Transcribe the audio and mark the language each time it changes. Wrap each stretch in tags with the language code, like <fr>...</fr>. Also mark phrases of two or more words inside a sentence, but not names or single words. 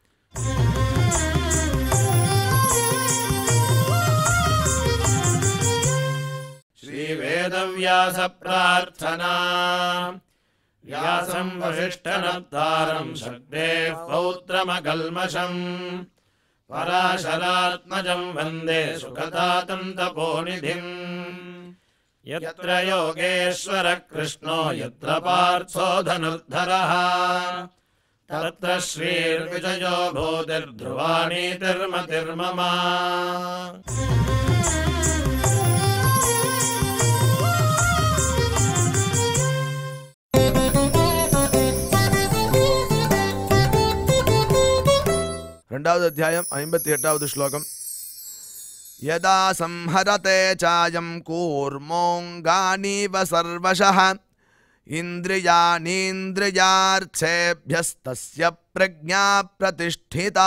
<sa>श्रीवेदव्यास प्रार्थना व्यासं वसिष्ठनप्तारं शक्तेः पौत्रमकल्मषम् पराशरात्मजं वन्दे सुखदातं तपोनिधिम्। यत्र योगेश्वरः कृष्णो यत्र पार्थो धनुर्धरः तत्र श्रीर्विजयो भूतिर्ध्रुवा नीतिर्मतिर्मम।</sa> <ta>ரெண்டாவது அத்தியாயம் 58வது ஸ்லோகம்.</ta> <sa>यदा संहरते चायं कूर्मोऽङ्गानीव सर्वशः इन्द्रियाणीन्द्रियार्थेभ्यस्तस्य प्रज्ञा प्रतिष्ठिता.</sa>